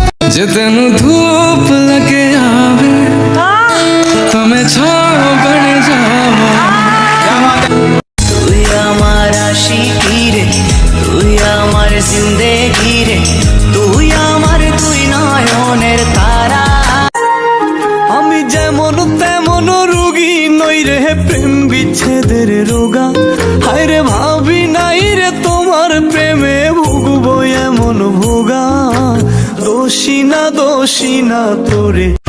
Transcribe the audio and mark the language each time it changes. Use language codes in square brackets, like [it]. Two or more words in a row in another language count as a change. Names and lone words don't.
[pa] ਜੇ ਤੇਨੂ ਧੂਪ ਲਗੇ ਆਵੇ ਤਮੇਂ ਛਾਓ ਬਨ ਜਾਵਾ [bn] তুই আমার আশিকি রে তুই আমার জিন্দেগি রে তুই আমার দুই নয়নের তারা আমি যেমন তেমন রোগী নই রে প্রেম বিচ্ছেদের রোগা হায় রে ভাবি নাই রে তোমার প্রেমে ভুগবো এমন ভোগা দোষী না তোরে